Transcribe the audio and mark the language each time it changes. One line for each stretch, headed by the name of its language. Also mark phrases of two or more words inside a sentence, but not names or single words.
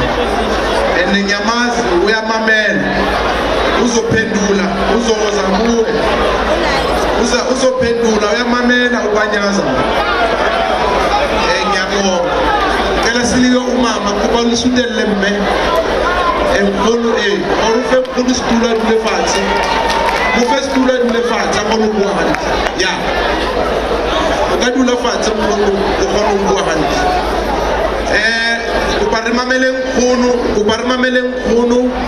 Zulu: Ngiyamazi uyamamela. Uzophendula, uzoza kuwe. Uzophendula uyamamela uPanyaza. Ngiyabonga.
Tswana: kopa le sutelle mme nkgolo gore fe nkgolo setulo a dule fatshe mo fe setulo a dule fatshe a kgone go bua gantle ya o ka dula fatshe nkgolo o kgone go bua gantle kopa re mameleng nkgono